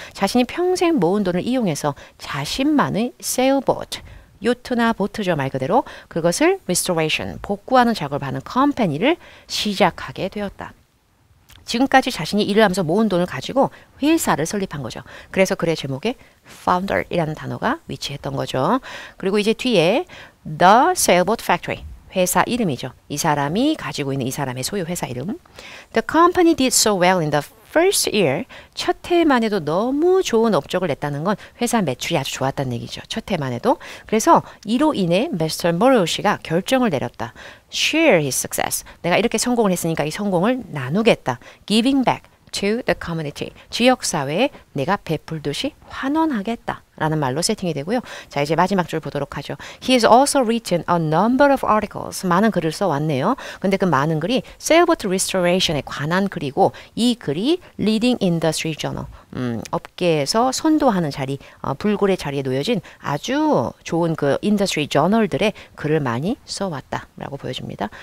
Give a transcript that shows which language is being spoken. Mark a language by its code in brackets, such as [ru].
[ko] 자신이 평생 모은 돈을 이용해서 자신만의 sailboat, 요트나 보트죠 말 그대로 그것을 restoration, 복구하는 작업을 하는 컴퍼니를 시작하게 되었다. 지금까지 자신이 일을 하면서 모은 돈을 가지고 회사를 설립한 거죠. 그래서 글의 제목에 founder이라는 단어가 위치했던 거죠. 그리고 이제 뒤에 The Sailboat Factory, 회사 이름이죠. 이 사람이 가지고 있는 이 사람의 소유 회사 이름. [en] The company did so well in the first year. [ko] 첫 해만 해도 너무 좋은 업적을 냈다는 건 회사 매출이 아주 좋았다는 얘기죠. 첫 해만 해도. 그래서 이로 인해 Mr. Murrow 씨가 결정을 내렸다. [en] Share his success. [ko] 내가 이렇게 성공을 했으니까 이 성공을 나누겠다. [en] Giving back to the community. [ko] 지역사회에 내가 베풀듯이 환원하겠다. 라는 말로 세팅이 되고요. 자, 이제 마지막 줄 보도록 하죠. [en] He has also written a number of articles. [ko] 많은 글을 써왔네요. 근데 그 많은 글이 sailboat restoration에 관한 글이고 이 글이 Leading Industry Journal, 업계에서 선도하는 자리, 불굴의 자리에 놓여진 아주 좋은 그 인더스트리 저널들의 글을 많이 써왔다라고 보여집니다.